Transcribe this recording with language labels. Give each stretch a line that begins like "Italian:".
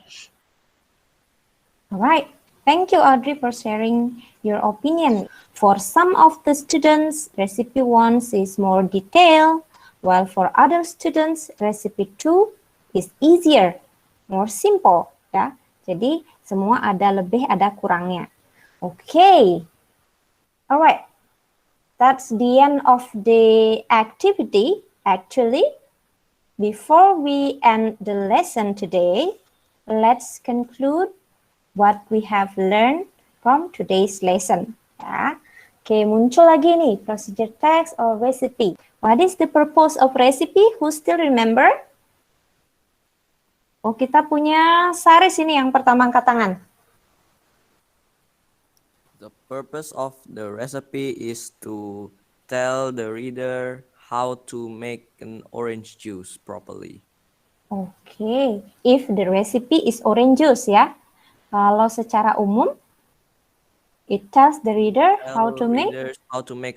English: Okay. All right. Thank you, Audrey, for sharing your opinion. For some of the students, recipe 1 is more detailed, while for other students, recipe 2 is easier, more simple.
Indonesian: Ya, jadi semua ada lebih, ada kurangnya.
English: Okay. All right. That's the end of the activity. Actually, before we end the lesson today, let's conclude what we have learned from today's lesson. Ya. Oke, muncul lagi nih, procedure text or recipe. What is the purpose of recipe? Who still remember?
Indonesian: Oh, kita punya Saris ini yang pertama angkat tangan.
English: The purpose of the recipe is to tell the reader how to make an orange juice properly. Oke, if the recipe is orange juice ya. Kalau secara umum, it tells the reader how to make